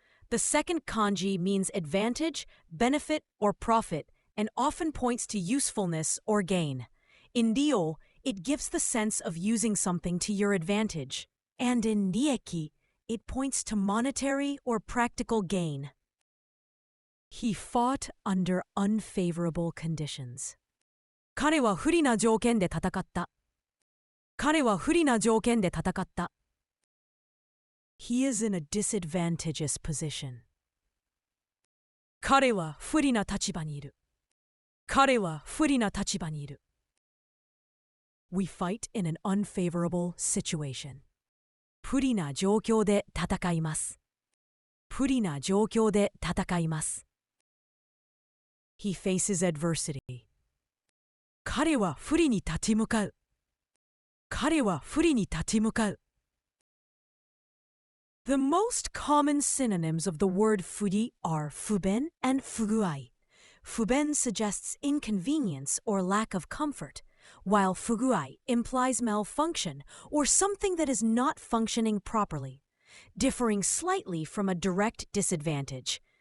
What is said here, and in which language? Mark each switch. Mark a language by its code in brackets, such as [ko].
[en] The second kanji means advantage, benefit, or profit, and often points to usefulness or gain. In ryo, it gives the sense of using something to your advantage. And in rieki, it points to monetary or practical gain. He fought under unfavorable conditions. [ja] 彼は不利な条件で戦った。彼は不利な条件で戦った。 [en] He is in a disadvantageous position. [ja] 彼は不利な立場にいる。彼は不利な立場にいる。 [en] We fight in an unfavorable situation. [ja] 不利な状況で戦います。不利な状況で戦います。 [en] He faces adversity. [ja] 彼は不利に立ち向かう。彼は不利に立ち向かう。 [en] The most common synonyms of the word furi are fuben and fuguai. Fuben suggests inconvenience or lack of comfort, while fuguai implies malfunction or something that is not functioning properly, differing slightly from a direct disadvantage.